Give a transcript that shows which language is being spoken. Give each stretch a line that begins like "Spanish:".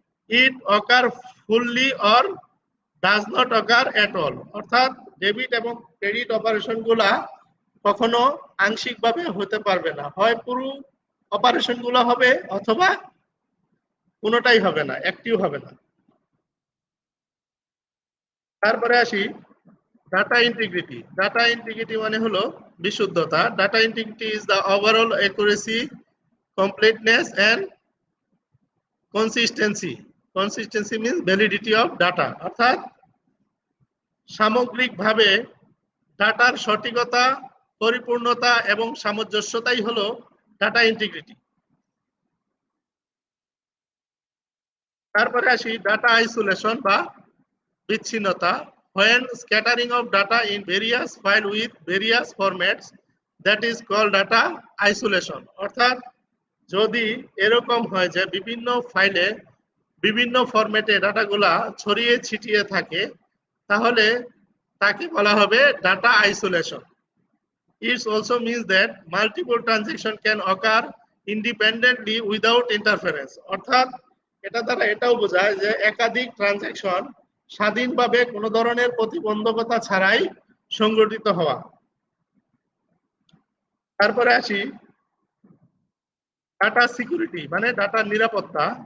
English: It occur fully or does not occur at all.
Bangla: অর্থাৎ debit এবং credit operation গুলা কখনো আংশিকভাবে হতে পারবে না, হয় পুরো অপারেশন গুলা হবে অথবা কোনোটাই হবে না, একটিও হবে না। তারপরে আসি ডাটা ইন্টিগ্রিটি। ডাটা ইন্টিগ্রিটি মানে হলো বিশুদ্ধতা।
English: Data integrity is the overall accuracy, completeness and consistency. Consistency means validity of data,
Bangla: অর্থাৎ সামগ্রিকভাবে ডাটার সঠিকতা, পরিপূর্ণতা এবং সামঞ্জস্যতাই হলো ডাটা ইন্টিগ্রিটি। তারপরে আসি ডাটা আইসোলেশন বা বিচ্ছিন্নতা।
English: When scattering of data in various file with various formats, that is called data isolation.
Bangla: অর্থাৎ যদি এরকম হয় যে বিভিন্ন ফাইলে বিভিন্ন ফরম্যাটে ডাটাগুলা ছড়িয়ে ছিটিয়ে থাকে তাহলে তাকে বলা হবে data isolation.
English: It also means that multiple transactions can occur independently without interference.
Bangla: অর্থাৎ এটা দ্বারা এটাও বোঝায় যে একাধিক ট্রানজ্যাকশন স্বাধীনভাবে কোনো ধরনের প্রতিবন্ধকতা ছাড়াই সংগঠিত হওয়া। তারপরে আসি ডাটা সিকিউরিটি মানে ডাটার নিরাপত্তা।